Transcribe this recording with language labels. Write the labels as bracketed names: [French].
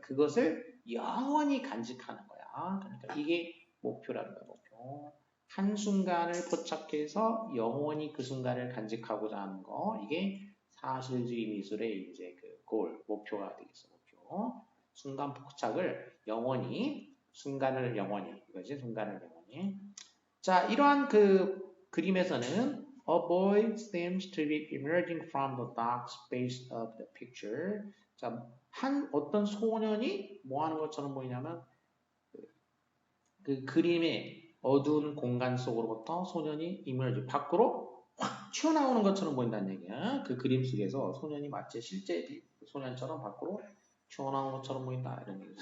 [Korean] 그것을 영원히 간직하는 거야. 그러니까 이게 목표라는 거야. 목표. 한 순간을 포착해서 영원히 그 순간을 간직하고자 하는 거. 이게 사실주의 미술의 이제 그 골, 목표가 되겠어. 목표. 순간 포착을 영원히, 순간을 영원히, 이거지. 순간을 영원히. 자, 이러한 그 그림에서는 [English] A boy seems to be emerging from the dark space of the picture. [Korean] 자, 어떤 소년이 뭐 하는 것처럼 보이냐면 그 그림의 어두운 공간 속으로부터 소년이 emerge, 밖으로 확 튀어나오는 것처럼 보인다는 얘기야. 그 그림 속에서 소년이 마치 실제 소년처럼 밖으로 튀어나오는 것처럼 보인다. 이런 얘기죠.